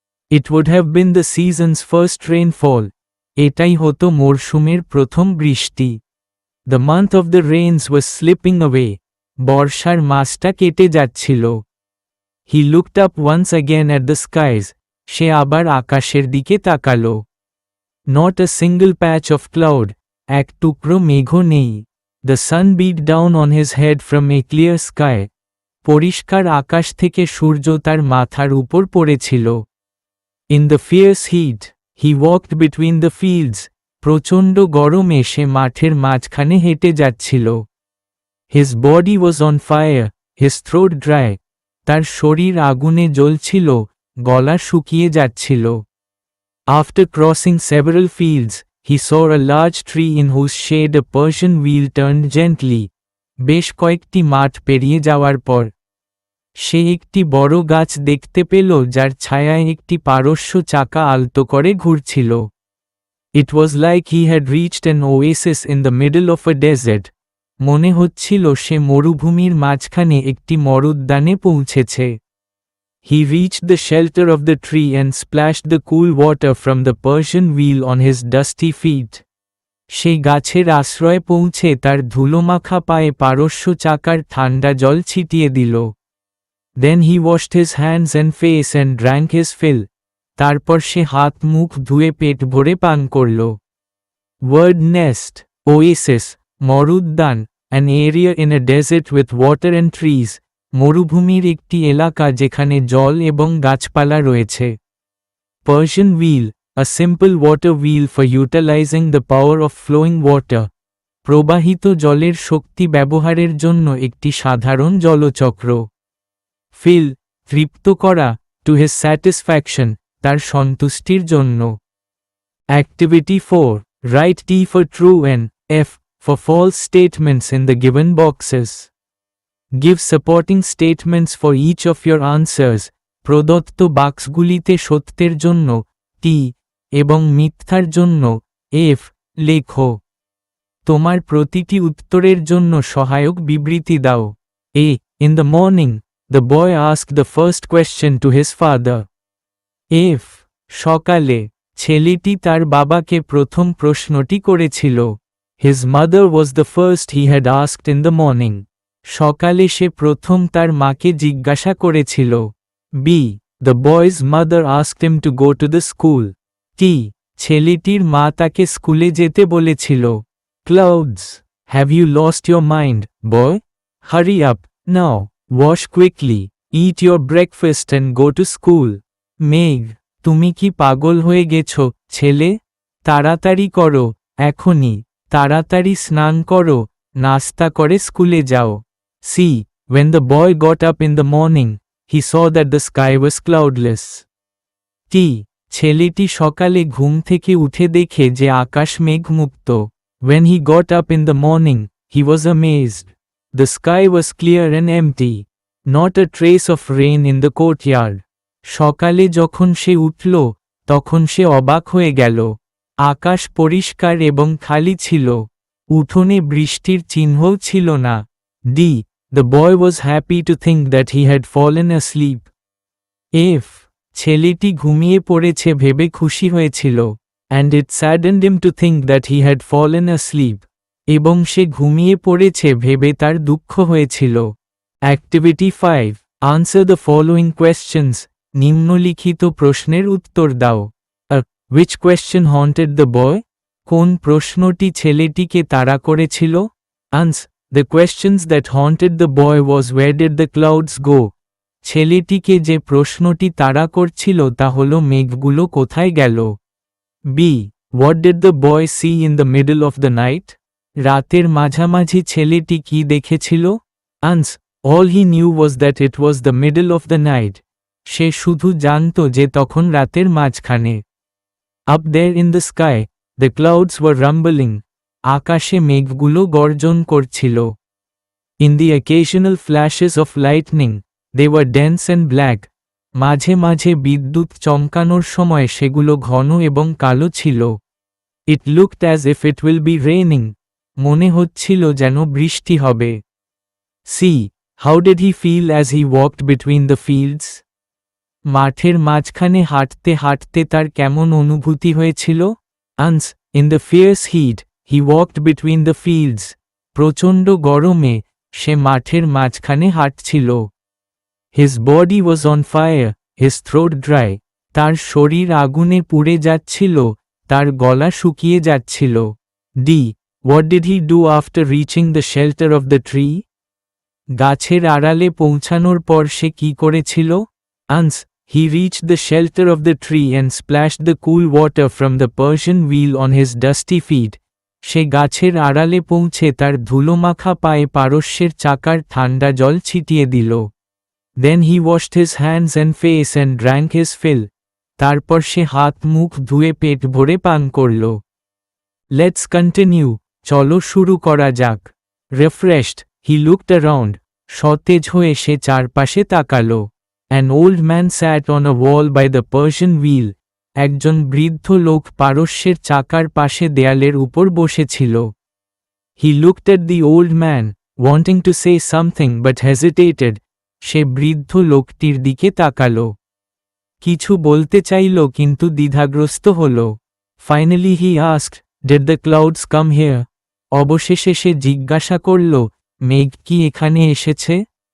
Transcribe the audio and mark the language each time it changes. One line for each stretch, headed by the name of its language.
English: It would have been the season's first rainfall.
Bangla: এটাই হতো মরশুমের প্রথম বৃষ্টি।
English: The month of the rains was slipping away.
Bangla: বর্ষার মাসটা কেটে যাচ্ছিল।
English: He looked up once again at the skies.
Bangla: সে আবার আকাশের দিকে তাকালো।
English: Not a single patch of cloud.
Bangla: এক টুকরো মেঘও নেই।
English: The sun beat down on his head from a clear sky.
Bangla: পরিষ্কার আকাশ থেকে সূর্য তার মাথার উপর পড়েছিল।
English: In the fierce heat, he walked between the fields.
Bangla: প্রচণ্ড গরমে সে মাঠের মাঝখানে হেঁটে যাচ্ছিল।
English: His body was on fire, his throat dry.
Bangla: তার শরীর আগুনে জ্বলছিল, গলা শুকিয়ে যাচ্ছিল।
English: After crossing several fields, he saw a large tree in whose shade a Persian wheel turned gently.
Bangla: বেশ কয়েকটি মাঠ পেরিয়ে যাওয়ার পর সে একটি বড় গাছ দেখতে পেল যার ছায়ায় একটি পারস্য চাকা আলতো করে ঘুরছিল।
English: It was like he had reached an oasis in the middle of a desert.
Bangla: মনে হচ্ছিল সে মরুভূমির মাঝখানে একটি মরুদ্যানে পৌঁছেছে।
English: He reached the shelter of the tree and splashed the cool water from the Persian wheel on his dusty feet.
Bangla: সেই গাছের আশ্রয়ে পৌঁছে তার ধুলোমাখা পায়ে পারস্য চাকার ঠান্ডা জল ছিটিয়ে দিল।
English: Then he washed his hands and face and drank his fill.
Bangla: তারপর সে হাত মুখ ধুয়ে পেট ভরে পান করল।
English: Word nest, oasis, মরুদ্যান, an area in a desert with water and trees.
Bangla: মরুভূমির একটি এলাকা যেখানে জল এবং গাছপালা রয়েছে।
English: Persian wheel, a simple water wheel for utilizing the power of flowing water.
Bangla: প্রবাহিত জলের শক্তি ব্যবহারের জন্য একটি সাধারণ জলচক্র। Fill, তৃপ্ত করা,
English: to his satisfaction,
Bangla: তার সন্তুষ্টির জন্য।
English: Activity 4. Write T for true and F for false statements in the given boxes. Give supporting statements for each of your answers.
Bangla: প্রদত্ত বাক্সগুলিতে সত্যের জন্য T এবং মিথ্যার জন্য F লেখো। তোমার প্রতিটি উত্তরের জন্য সহায়ক বিবৃতি দাও।
English: A. In the morning, the boy asked the first question to his father. F.
Bangla: সকালে ছেলেটি তার বাবাকে প্রথম প্রশ্নটি করেছিল।
English: His mother was the first he had asked in the morning.
Bangla: সকালে সে প্রথম তার মাকে জিজ্ঞাসা করেছিল।
English: B. The boy's mother asked him to go to the school. T.
Bangla: ছেলেটির মা তাকে স্কুলে যেতে বলেছিল। Clouds.
English: Have you lost your mind, boy? Hurry up, now, wash quickly, eat your breakfast and go to school.
Bangla: মেঘ, তুমি কি পাগল হয়ে গেছো, ছেলে? তাড়াতাড়ি করো, এখনই, তাড়াতাড়ি স্নান করো, নাস্তা করে স্কুলে যাও।
English: C. When the boy got up in the morning, he saw that the sky was cloudless. T.
Bangla: ছেলেটি সকালে ঘুম থেকে উঠে দেখে যে আকাশ মেঘমুক্ত।
English: When he got up in the morning, he was amazed. The sky was clear and empty. Not a trace of rain in the courtyard.
Bangla: সকালে যখন সে উঠল, তখন সে অবাক হয়ে গেল। আকাশ পরিষ্কার এবং খালি ছিল। উঠোনে বৃষ্টির চিহ্নও ছিল না। D.
English: The boy was happy to think that he had fallen asleep. F.
Bangla: ছেলেটি ঘুমিয়ে পড়েছে ভেবে খুশি হয়েছিল।
English: And it saddened him to think that he had fallen asleep.
Bangla: এবং সে ঘুমিয়ে পড়েছে ভেবে তার দুঃখ হয়েছিল।
English: Activity 5. Answer the following questions.
Bangla: নিম্নলিখিত প্রশ্নের উত্তর দাও।
English: Which question haunted the boy?
Bangla: কোন প্রশ্নটি ছেলেটিকে তাড়া করেছিল? Ans.
English: The questions that haunted the boy was where did the clouds go?
Bangla: ছেলেটিকে যে প্রশ্নটি তাড়া করছিল তা হল মেঘগুলো কোথায় গেল?
English: B. What did the boy see in the middle of the night?
Bangla: রাতের মাঝামাঝি ছেলেটি কি দেখেছিল?
English: Ans. All he knew was that it was the middle of the night.
Bangla: সে শুধু জানত যে তখন রাতের মাঝখানে।
English: Up there in the sky, the clouds were rumbling.
Bangla: আকাশে মেঘগুলো গর্জন করছিল।
English: In the occasional flashes of lightning, they were dense and black.
Bangla: মাঝে মাঝে বিদ্যুৎ চমকানোর সময় সেগুলো ঘন এবং কালো ছিল।
English: It looked as if it will be raining.
Bangla: মনে হচ্ছিল যেন বৃষ্টি হবে।
English: See, how did he feel as he walked between the fields?
Bangla: মাঠের মাঝখানে হাঁটতে হাঁটতে তার কেমন অনুভূতি হয়েছিল?
English: Once, in the fierce heat, he walked between the fields.
Bangla: প্রচণ্ড গরমে সে মাঠের মাঝখানে হাঁটছিল।
English: His body was on fire, his throat dry.
Bangla: তার শরীর আগুনে পুড়ে যাচ্ছিল, তার গলা শুকিয়ে যাচ্ছিল।
English: D. What did he do after reaching the shelter of the tree?
Bangla: গাছের আড়ালে পৌঁছানোর পর সে কি করেছিল?
English: Once, he reached the shelter of the tree and splashed the cool water from the Persian wheel on his dusty feet.
Bangla: সে গাছের আড়ালে পৌঁছে তার ধুলোমাখা পায়ে পারস্যের চাকার ঠান্ডা জল ছিটিয়ে দিল।
English: Then he washed his hands and face and drank his fill.
Bangla: তারপর সে হাত মুখ ধুয়ে পেট ভরে পান করল।
English: Let's continue.
Bangla: চলো শুরু করা যাক।
English: Refreshed, he looked around.
Bangla: সতেজ হয়ে সে চারপাশে তাকালো।
English: An old man sat on a wall by the Persian wheel.
Bangla: একজন বৃদ্ধ লোক পারস্যের চাকার পাশে দেয়ালের উপর বসেছিল।
English: He looked at the old man, wanting to say something but hesitated.
Bangla: সে বৃদ্ধ লোকটির দিকে তাকালো। কিছু বলতে চাইল কিন্তু দ্বিধাগ্রস্ত হল।
English: Finally he asked, Did the clouds come here?
Bangla: অবশেষে সে জিজ্ঞাসা করল, মেঘ কি এখানে এসেছে?